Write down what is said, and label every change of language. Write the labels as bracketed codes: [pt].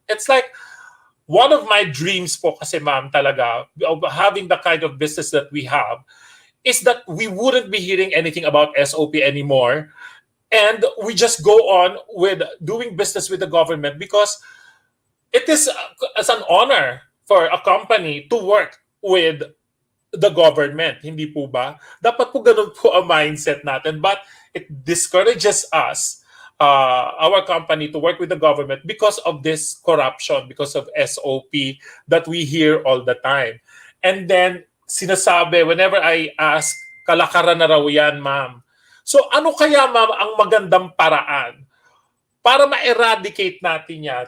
[en] It's like one of my dreams [tl] po kasi ma'am talaga [en] of having the kind of business that we have is that we wouldn't be hearing anything about SOP anymore and we just go on with doing business with the government because it is as an honor for a company to work with the government, [tl] hindi po ba? Dapat po ganun po ang mindset natin. [en] But it discourages us, our company, to work with the government because of this corruption, because of SOP that we hear all the time. And then, [tl] sinasabi, [en] whenever I ask, [tl] kalakaran na raw yan, ma'am. So, ano kaya, ma'am, ang magandang paraan para ma-eradicate natin yan?